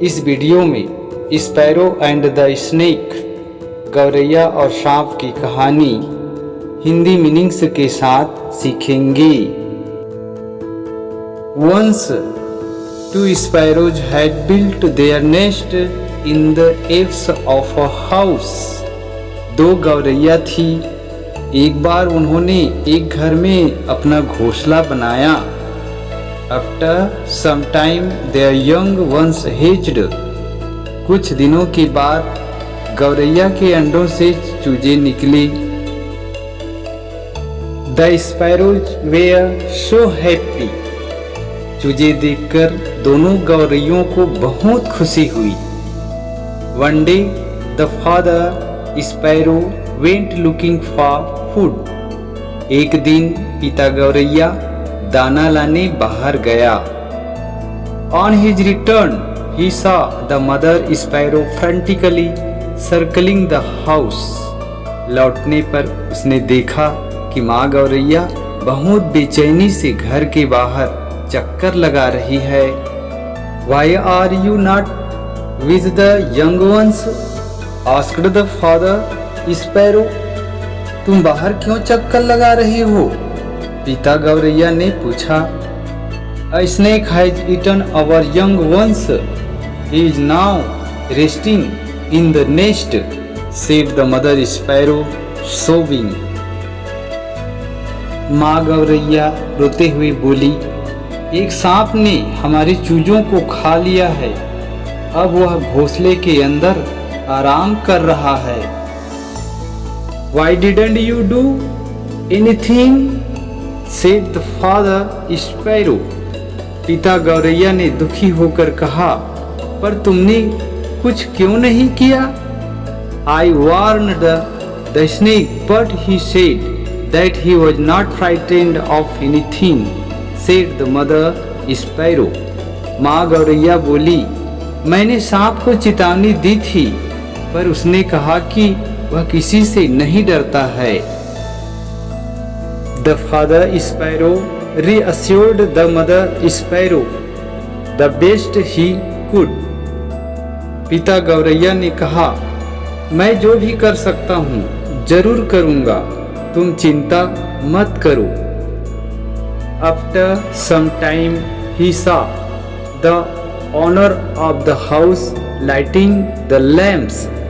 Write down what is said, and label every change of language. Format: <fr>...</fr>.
<hi>इस वीडियो में sparrow and the snake, गौरैया और सांप की कहानी हिंदी मीनिंग्स के साथ सीखेंगे।</hi> <en>Once two sparrows had built their nest in the eaves of a house.</en> <hi>दो गौरैया थी। एक बार उन्होंने एक घर में अपना घोंसला बनाया।</hi> <en>After some time their young ones hatched.</en> <hi>कुछ दिनों के बाद गौरैया के अंडों से चूजे निकले।</hi> <en>The sparrows were so happy.</en> <hi>चूजे देखकर दोनों गौरैयों को बहुत खुशी हुई।</hi> <en>One day the father sparrow went looking for food.</en> <hi>एक दिन पिता गौरैया दाना लाने बाहर गया।</hi> <en>On his return, he saw the mother sparrow frantically circling the house.</en> <hi>लौटने पर उसने देखा कि माँ गौरैया बहुत बेचैनी से घर के बाहर चक्कर लगा रही है।</hi> <en>Why are you not with the young ones? asked the father sparrow.</en> <hi>तुम बाहर क्यों चक्कर लगा रही हो? पिता गौरैया ने पूछा।</hi> <en>A snake has eaten our young ones. He is now resting in the nest, said the mother sparrow, sobbing.</en> <hi>माँ गौरैया रोते हुए बोली, एक सांप ने हमारे चूजों को खा लिया है। अब वह घोंसले के अंदर आराम कर रहा है।</hi> <en>Why didn't you do anything? said the father sparrow.</en> <hi>पिता गौरैया ने दुखी होकर कहा, पर तुमने कुछ क्यों नहीं किया?</hi> <en>I warned the snake, but he said that he was not frightened of anything, said the mother sparrow.</en> <hi>माँ गौरैया बोली, मैंने सांप को चेतावनी दी थी, पर उसने कहा कि वह किसी से नहीं डरता है।</hi> <en>The father sparrow reassured the mother sparrow the best he could.</en> <hi>पिता गौरैया ने कहा, मैं जो भी कर सकता हूँ जरूर करूँगा, तुम चिंता मत करो।</hi> <en>After some time he saw the owner of the house lighting the lamps.</en>